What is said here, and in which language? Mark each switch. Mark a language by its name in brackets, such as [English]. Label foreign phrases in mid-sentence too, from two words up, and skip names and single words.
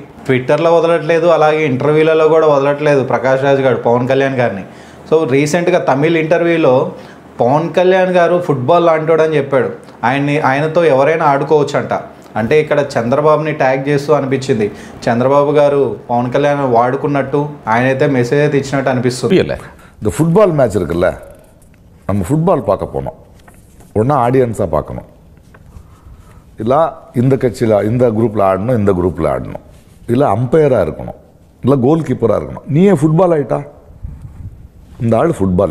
[Telugu] ట్విట్టర్లో వదలట్లేదు, అలాగే ఇంటర్వ్యూలలో కూడా వదలట్లేదు ప్రకాష్ రాజ్ గారు పవన్ కళ్యాణ్ గారిని. సో రీసెంట్గా తమిళ్ ఇంటర్వ్యూలో పవన్ కళ్యాణ్ గారు ఫుట్బాల్ లాంటోడని చెప్పాడు. ఆయనతో ఎవరైనా ఆడుకోవచ్చు అంట. అంటే ఇక్కడ చంద్రబాబుని ట్యాగ్ చేస్తూ అనిపించింది. చంద్రబాబు గారు పవన్ కళ్యాణ్ వాడుకున్నట్టు ఆయనైతే మెసేజ్ అయితే ఇచ్చినట్టు అనిపిస్తుంది. [Tamil] இந்த [English] football match [Tamil] இருக்குல்ல, நம்ம ஃபுட்பால் பார்க்க போனோம். ஒன்றா ஆடியன்ஸாக பார்க்கணும், இல்லை இந்த கட்சியில் இந்த குரூப்பில் ஆடணும், இந்த குரூப்பில் ஆடணும், இல்லை அம்பையராக இருக்கணும், இல்லை கோல் கீப்பராக இருக்கணும். நீயே ஃபுட்பால் ஆகிட்டா இந்த ஆள் ஃபுட்பால்.